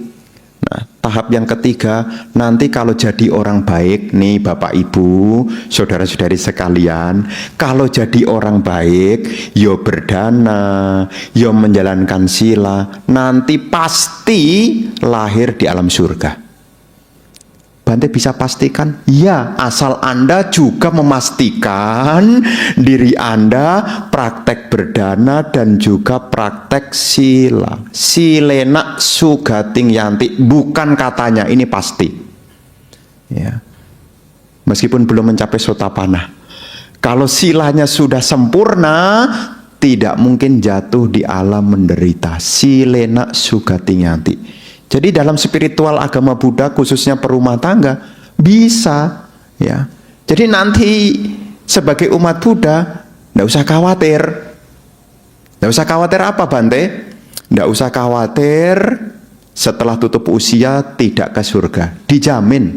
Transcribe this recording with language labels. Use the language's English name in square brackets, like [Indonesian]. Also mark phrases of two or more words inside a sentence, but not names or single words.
[Indonesian] Nah, tahap yang ketiga, nanti kalau jadi orang baik nih Bapak Ibu, saudara-saudari sekalian, kalau jadi orang baik, yo berdana, yo menjalankan sila, nanti pasti lahir di alam surga. Bante bisa pastikan? Ya, asal Anda juga memastikan diri Anda praktek berdana dan juga praktek sila. [Pali] Silena sugating yanti, [Indonesian] bukan katanya, ini pasti. Ya. Meskipun belum mencapai sotapanna. Kalau silanya sudah sempurna, tidak mungkin jatuh di alam menderita. [Pali] Silena sugating yanti. [Indonesian] Jadi dalam spiritual agama Buddha, khususnya perumah tangga, bisa, ya. Jadi nanti sebagai umat Buddha, tidak usah khawatir. Tidak usah khawatir apa Bante? Tidak usah khawatir setelah tutup usia tidak ke surga, dijamin.